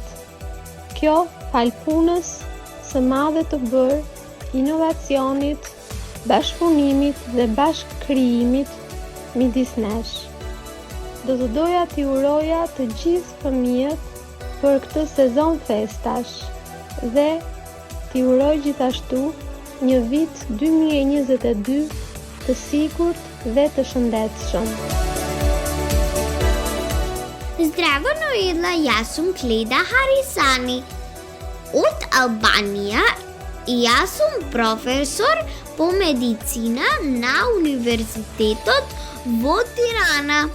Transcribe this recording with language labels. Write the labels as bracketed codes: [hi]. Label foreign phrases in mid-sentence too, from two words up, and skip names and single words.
[sq] Kjo fal punës së madhe të bërë, inovacionit, bashkëpunimit dhe bashkëkrijimit midis nesh. Do të doja t'i uroja të gjithë fëmijët për këtë sezon festash dhe t'i uroj gjithashtu një vit 2022 të sigurt dhe të shëndetshëm. [mk] Здраво, Ноела, јас сум Кледа Харисани од Албанија и јас сум професор по медицина на Универзитетот во Тирана.